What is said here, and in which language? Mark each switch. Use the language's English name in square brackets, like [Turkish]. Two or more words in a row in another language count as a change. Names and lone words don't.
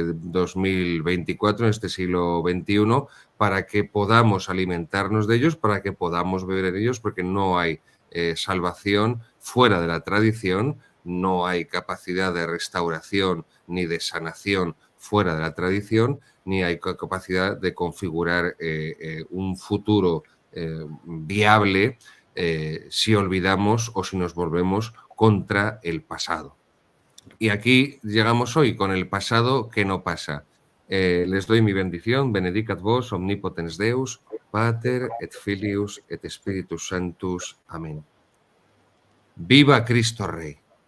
[Spanish] 2024, en este siglo XXI, para que podamos alimentarnos de ellos, para que podamos beber en ellos, porque no hay salvación fuera de la tradición, no hay capacidad de restauración ni de sanación fuera de la tradición, ni hay capacidad de configurar un futuro viable si olvidamos o si nos volvemos contra el pasado. Y aquí llegamos hoy con el pasado que no pasa. Les doy mi bendición, [Latin] benedicat vos, omnipotens Deus, Pater et Filius et Spiritus Sanctus. [Spanish] Amén. ¡Viva Cristo Rey!